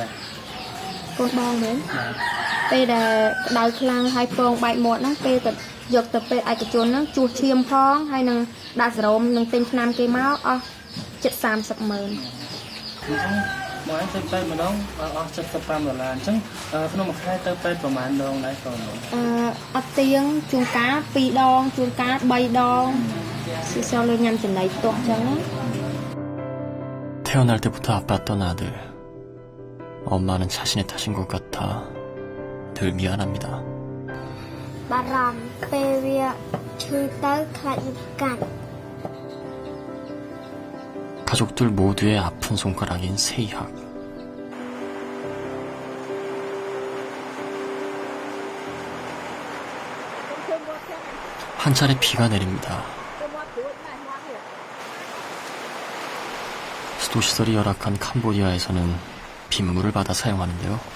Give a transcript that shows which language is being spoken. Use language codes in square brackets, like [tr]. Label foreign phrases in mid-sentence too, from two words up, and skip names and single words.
[km] កូនបងមែនពេលដែលក្តៅខ្លាំងហើយពងបែកមាត់ហ្នឹងពេលទៅយកទៅពេទ្យឯកជនហ្នឹងជួសឈាមផងហើយនឹងដាក់សេរ៉ូមនឹងទិញថ្នាំគេមកអស់ជិត 30 ម៉ឺន បងឯងទៅពេទ្យម្ដងអស់$75អញ្ចឹងក្នុងមួយខែទៅពេទ្យប្រមាណដងដែរកូន អត់ទៀងជួនកាល2 ដងជួនកាល3 ដងស៊ីសលញ៉ាំចំណីផ្ទាស់អញ្ចឹង [ko] 태어날 때부터 아팠던 아들. 엄마는 자신의 탓인 것 같아 늘 미안합니다. [km] បារម្ភពេលវាឈឺទៅខ្លាចវាកាច់ [ko] 가족들 모두의 아픈 손가락인 세이학. 한 차례 비가 내립니다. 수도시설이 열악한 캄보디아에서는 빗물을 받아 사용하는데요.